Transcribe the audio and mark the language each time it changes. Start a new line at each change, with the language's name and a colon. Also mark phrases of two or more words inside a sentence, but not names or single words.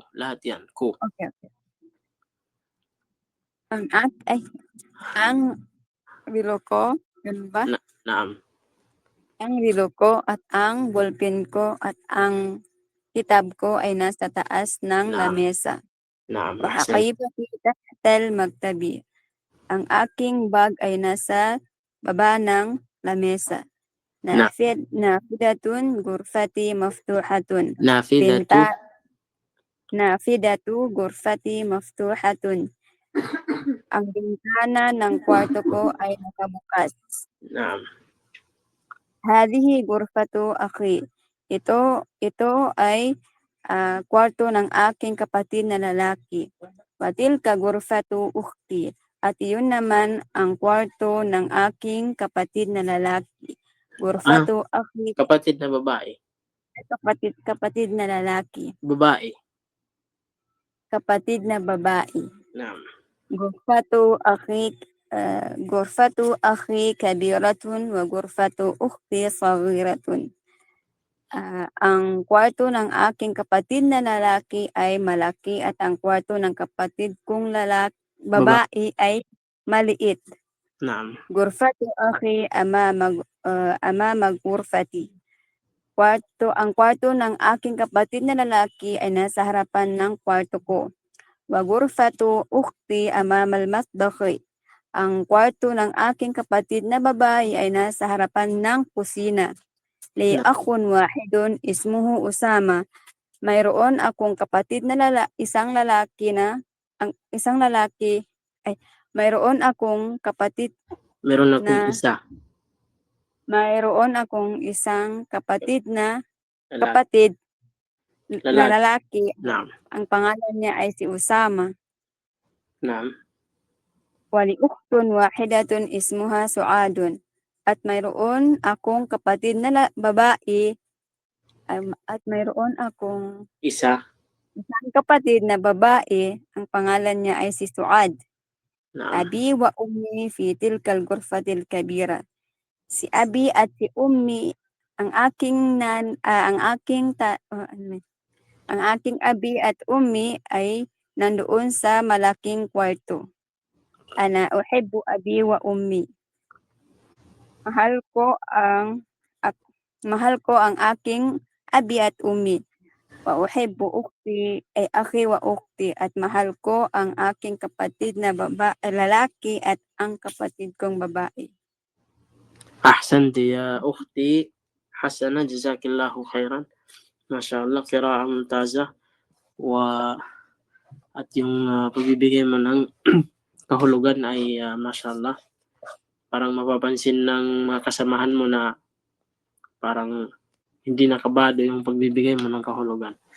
Filipino: Lahat yan, ko. Okay. Ang relo ko, yun ba?
Arabic: نعم.
Filipino: Ang relo ko at ang ballpen ko at ang kitab ko ay nasa taas ng lamesa.
Arabic: نعم. حقيبتي تحت المكتب.
Filipino: Ang aking bag ay nasa baba ng lamesa.
Arabic: نافذة غرفتي مفتوحة. نافذة غرفتي مفتوحة.
Filipino: Ang bintana ng kwarto ko ay nakabukas.
Arabic: نعم. هذه غرفة أخي.
Filipino: Ito ay kwarto ng aking kapatid na lalaki.
Arabic: وتلك غرفة أختي.
Filipino: At iyon naman ang kwarto ng aking kapatid na lalaki.
Arabic: غرفة أخي,
Filipino: Kapatid na babae. kapatid na lalaki. Babae. Kapatid na babae.
Arabic: نعم. غرفة أخي كبيرة وغرفة أختي صغيرة.
Filipino: Ang kwarto ng aking kapatid na lalaki ay malaki at ang kwarto ng kapatid kong babae ay maliit.
Arabic: نعم. غرفة أخي أمام غرفتي.
Filipino: Ang kwarto ng aking kapatid na lalaki ay nasa harapan ng kwarto ko.
Arabic: وغرفة أختي أمام المطبخ.
Filipino: Ang kwarto ng aking kapatid na babae ay nasa harapan ng kusina.
Arabic: لي أخ واحد اسمه أسامة.
Filipino: Mayroon akong kapatid na mayroon akong kapatid Meron akong na isa. mayroon akong isang kapatid na Lalaki. lalaki.
Arabic: نعم.
Filipino: Ang pangalan niya ay si Usama.
Arabic: نعم. ولي أخت واحدة اسمها سعاد.
Filipino: At mayroon akong kapatid na babae at mayroon akong Isa. isang kapatid na babae. Ang pangalan niya ay si Suad.
Arabic: نعم. أبي وأمي في تلك الغرفة الكبيرة.
Filipino: Si Abi at si Ummi, ang aking Abi at Ummi ay nandoon sa malaking kwarto.
Arabic: أنا أحب أبي وأمي.
Filipino: Mahal ko ang aking Abi at Ummi.
Arabic: وأحب أختي أي أخي وأختي,
Filipino: at mahal ko ang aking kapatid na lalaki at ang kapatid kong babae.
Arabic: أحسنت يا أختي. حسنا، جزاك الله خيرا. ما شاء الله، قراءة ممتازة.
Filipino: At yung pagbibigay mo ng kahulugan ay mashallah. Parang mapapansin ng mga kasamahan mo na parang hindi nakabado yung pagbibigay mo ng kahulugan.